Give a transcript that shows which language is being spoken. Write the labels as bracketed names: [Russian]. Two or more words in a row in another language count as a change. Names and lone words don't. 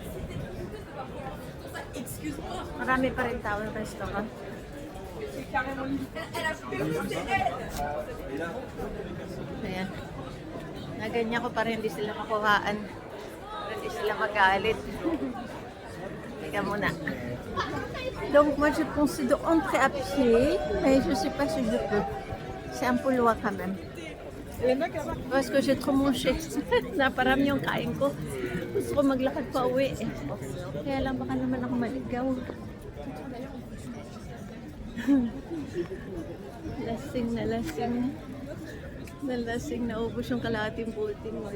[Filipino] Marami pa rin tao ng restaurant. Ayan. Naganyan ko pa rin, hindi sila makuhaan. Hindi sila magalit. Teka muna. [French] Donc moi je pensais de entrer à pied, mais je sais pas si je peux. C'est un peu loin quand même. Parce que j'ai trop mangé. [Filipino] Naparami yung kain ko. Gusto ko maglakad pa uwi eh. Kaya lang baka naman ako maligaw. Lasing na lasing. Nalasing, naubos yung kalahating bulletin mo.